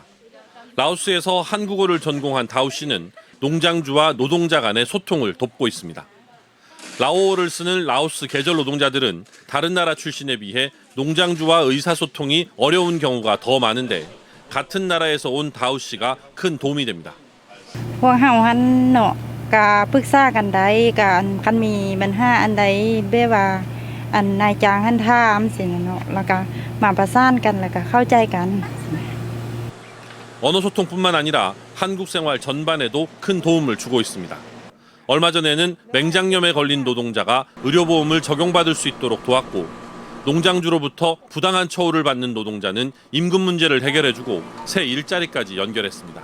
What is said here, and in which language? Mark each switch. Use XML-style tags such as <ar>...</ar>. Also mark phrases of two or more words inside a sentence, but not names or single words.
<ko>라오스에서 한국어를 전공한 다우 씨는 농장주와 노동자 간의 소통을 돕고 있습니다. 라오어를 쓰는 라오스 계절 노동자들은 다른 나라 출신에 비해 농장주와 의사소통이 어려운 경우가 더 많은데 같은 나라에서 온 다우 씨가 큰 도움이 됩니다.</ko> <th>พวกเฮาหันเนาะก็ปรึกษากันได้กันคันมีปัญหาอันใดแบบว่าอันนายจ้างหันถามสิเนาะแล้วก็มาประสานกันแล้วก็เข้าใจกัน</th> <ko>언어 소통뿐만 아니라 한국 생활 전반에도 큰 도움을 주고 있습니다. 얼마 전에는 맹장염에 걸린 노동자가 의료보험을 적용받을 수 있도록 도왔고 농장주로부터 부당한 처우를 받는 노동자는 임금 문제를 해결해주고 새 일자리까지 연결했습니다.</ko>